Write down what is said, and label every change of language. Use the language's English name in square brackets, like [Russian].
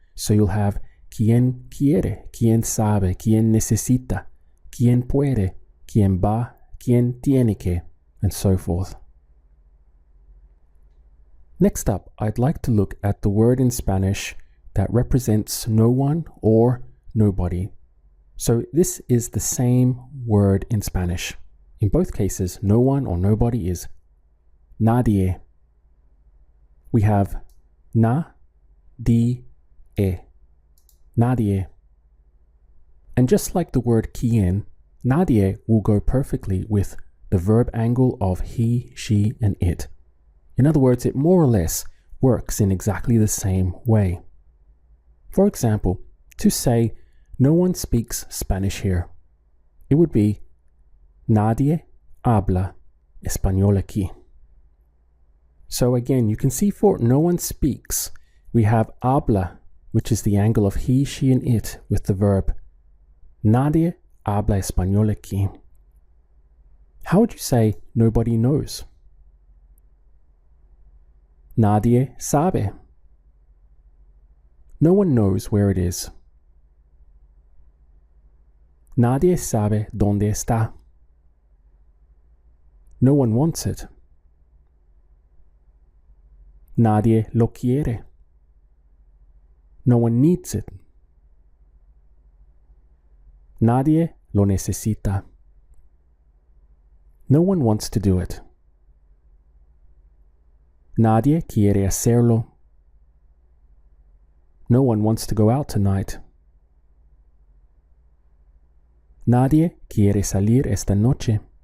[English] So you'll have [Spanish] quién quiere, quién sabe, quién necesita, quién puede, quién va, quién tiene que, [English] and so forth. Next up, I'd like to look at the word in Spanish that represents no one or nobody. So this is the same word in Spanish. In both cases, no one or nobody is nadie. We have na, di, e. Nadie. And just like the word quién, nadie will go perfectly with the verb angle of he, she, and it. In other words, it more or less works in exactly the same way. For example, to say no one speaks Spanish here, it would be [Spanish] nadie habla español aquí. [English] So again, you can see for no one speaks, we have habla, which is the angle of he, she, and it with the verb. [Spanish] Nadie habla español aquí. [English] How would you say nobody knows? [Spanish] Nadie sabe. [English] No one knows where it is. [Spanish] Nadie sabe dónde está. [English] No one wants it. [Spanish] Nadie lo quiere. [English] No one needs it. [Spanish] Nadie lo necesita. [English] No one wants to do it. [Spanish] Nadie quiere hacerlo. [English] No one wants to go out tonight. [Spanish] Nadie quiere salir esta noche.